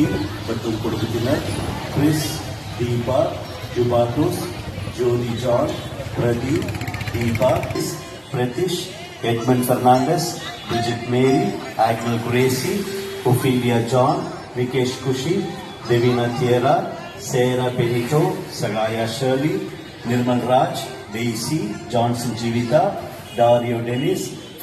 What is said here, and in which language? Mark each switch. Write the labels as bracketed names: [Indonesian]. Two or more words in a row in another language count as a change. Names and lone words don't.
[Tamil] மற்றும் குடும்பத்தினர், கிறிஸ், தீபா, ஜுபாட்டோஸ், ஜோதி ஜான், பிரதீப், தீபா, பிரதிஷ், எட்மன் பெர்னாண்டஸ், பிரிஜிட் மேரி, ஆக்னல் குரேசி, ஒஃபீலியா ஜான், விகேஷ் குஷி, Devina Tiera, Sarah Benito, Sagaya Shirley, Nirmal Raj, Daisy, Johnson Jivita, Dario Dennis,